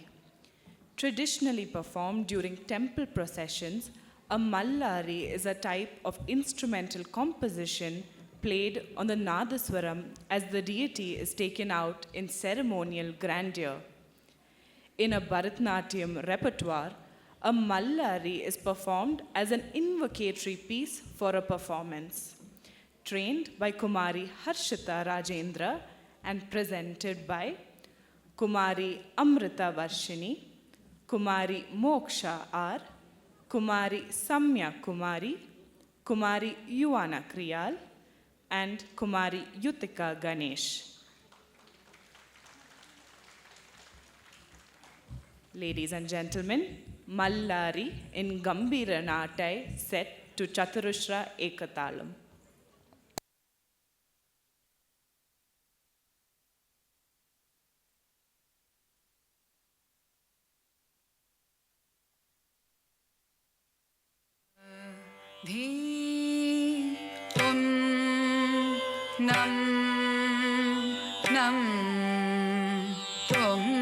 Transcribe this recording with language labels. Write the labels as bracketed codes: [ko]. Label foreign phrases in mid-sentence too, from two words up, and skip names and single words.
[en] Traditionally performed during temple processions, a Mallari is a type of instrumental composition played on the Nadaswaram as the deity is taken out in ceremonial grandeur. In a Bharatanatyam repertoire, a Mallari is performed as an invocatory piece for a performance. Trained by Kumari Harshita Rajendra and presented by Kumari Amrita Varshini, Kumari Moksha R, Kumari Samya Kumari, Kumari Yuana Kriyal, and Kumari Yutika Ganesh. Ladies and gentlemen, Mallari in Gambhira Natai set to Chaturushra Ekatalam. Dhi Om Nam Nam Tom